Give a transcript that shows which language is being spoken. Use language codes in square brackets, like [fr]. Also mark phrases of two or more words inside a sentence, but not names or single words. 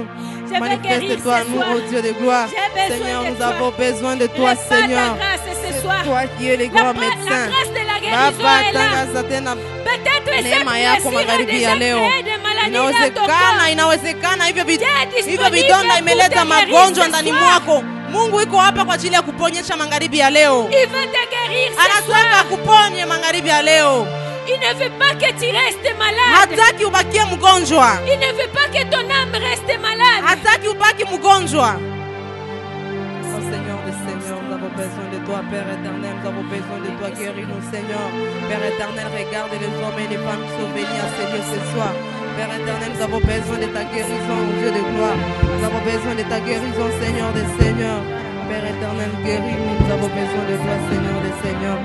[fr] Manifeste-toi à nous, oh Dieu de gloire. Seigneur, nous avons besoin de toi, Seigneur. C'est toi qui es le grand médecin. [sw] Baba, tangaza tena neema yako magharibi ya leo. Inawezekana hivyo vidonda imeleta magonjwa ndani mwako. Mungu iko hapa kwa ajili ya kuponyesha magharibi ya leo. Anataka kuponye magharibi ya leo. [fr] Il ne veut pas que tu restes malade. [sw] Hataki ubakie mgonjwa. [fr] Il ne veut pas que ton âme reste malade. [sw] Hataki ubaki mgonjwa. [fr] Oh Seigneur des Seigneurs, nous avons besoin de toi, Père éternel, nous avons besoin de toi, guéris-nous Seigneur. Père éternel, regarde les hommes et les femmes qui sont venus à Seigneur ce soir. Père éternel, nous avons besoin de ta guérison, oh Dieu de gloire. Nous avons besoin de ta guérison, Seigneur des Seigneurs. Père éternel, guéris-nous, nous avons besoin de toi, Seigneur des Seigneurs.